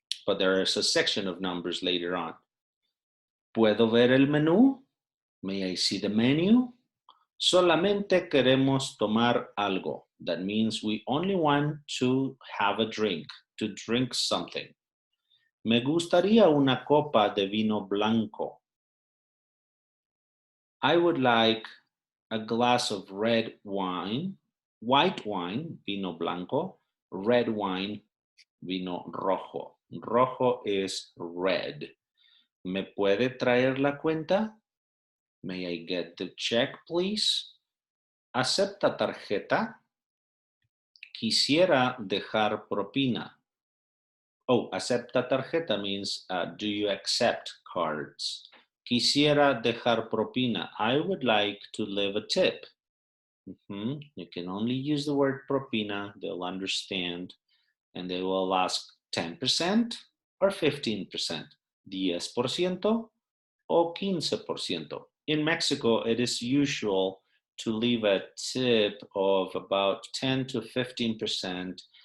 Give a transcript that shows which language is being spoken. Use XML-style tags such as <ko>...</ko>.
<en>But there is a section of numbers later on.</en> <es>¿Puedo ver el menú?</es> <en>May I see the menu?</en> <es>Solamente queremos tomar algo.</es> <en>That means we only want to have a drink, to drink something.</en> <es>Me gustaría una copa de vino blanco.</es> <en>I would like a glass of red wine, white wine, vino blanco, red wine, vino rojo. Rojo is red.</en> <es>¿Me puede traer la cuenta?</es> <en>May I get the check, please?</en> <es>¿Acepta tarjeta? Quisiera dejar propina.</es> <en>Oh,</en> <es>acepta tarjeta</es> <en>means do you accept cards?</en> <es>Quisiera dejar propina.</es> <en>I would like to leave a tip. You can only use the word propina. They'll understand and they will ask 10% or 15%, 10% o 15%. In Mexico, it is usual to leave a tip of about 10 to 15%.</en>